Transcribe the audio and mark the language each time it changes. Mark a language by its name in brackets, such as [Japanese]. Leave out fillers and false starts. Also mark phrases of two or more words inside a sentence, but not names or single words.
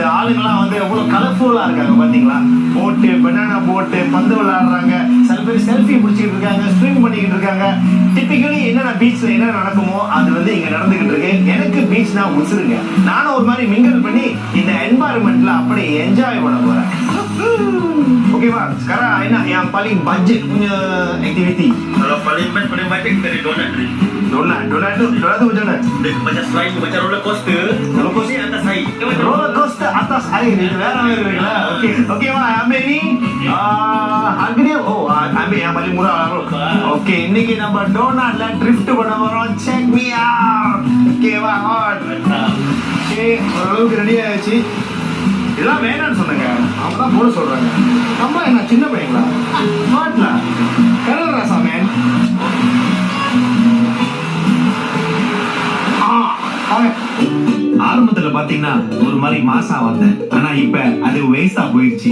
[Tamil] ஆளுங்கெல்லாம் வந்து எவ்வளவு கலர்ஃபுல்லா இருக்காங்க பாத்தீங்களா? போட்டு பனானா போட்டு பந்து விளையாடுறாங்க, சில பேர் செல்ஃபி பிடிச்சிட்டு இருக்காங்க, ஸ்விம் பண்ணிக்கிட்டு இருக்காங்க. டிப்பிக்கலி என்னென்ன பீச்ல என்ன நடக்குமோ அது வந்து இங்க நடந்துகிட்டு இருக்கு. எனக்கு பீச்னா உசுருங்க. நானும் ஒரு மாதிரி மிங்கிள் பண்ணி இந்த என்வாயர்மெண்ட்ல அப்படி என்ஜாய் பண்ண போறேன். [Malay] Okey bang, sekarang I nak yang paling budget punya aktiviti. Kalau paling budget kita ada donut ni. Donut tu macam mana? Dia macam slide, macam [English] roller coaster. Roller coaster [Malay] ni atas air. [English] Roller coaster [Malay] atas air ni [Tamil] வேற இருக்குல்ல. [Malay] Okey bang, ambil ni. Harga dia ambil yang paling murah lah bro. Okey, [Tamil] இன்னைக்கு நம்ம donutல drift பண்ண போறோம். [English] Check me out. [Malay] Okey bang, on. Okey, [Tamil] ஓரளவுக்கு ரெடி ஆயிடுச்சு. இதெல்லாம் வேணான்னு சொன்னாங்க, அவங்க தான் போட சொல்றாங்க. நம்ம என்ன சின்ன பையங்களா? மாட்டல கரல் ராசா மேன். ஆரம்பத்துல பாத்தீங்கன்னா ஒரு மாதிரி மாசா வந்தேன், ஆனா இப்ப அது வேஸ்டா போயிடுச்சு.